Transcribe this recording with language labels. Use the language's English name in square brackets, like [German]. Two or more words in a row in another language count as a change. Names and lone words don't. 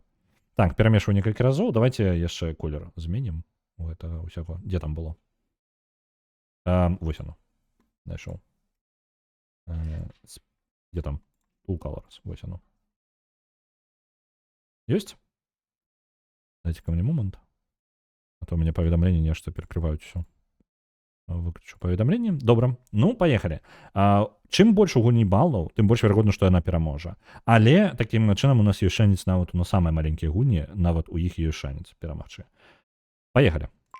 [Belarusian] Так, перамешваю некалькі разоў. Давайте яшчэ колер зменім. Гэта ўсяго. Дзе там было? Вось оно. Найшоў. Дзе там? [English] Full Colors. [Belarusian] Вось оно. Ёсць? [Russian] Дайте ко мне момент. А то у меня [Belarusian] паведамленні нешта перакрываюць усё. Выключу паведамленне. Добра. Ну, паехалі. Чым больш у гульні балаў, тым больш верагодна, што яна пераможа. Але такім чынам у нас ёсць шанец нават на самыя маленькія гульні, нават у іх ёсць шанец перамагчы. Паехалі.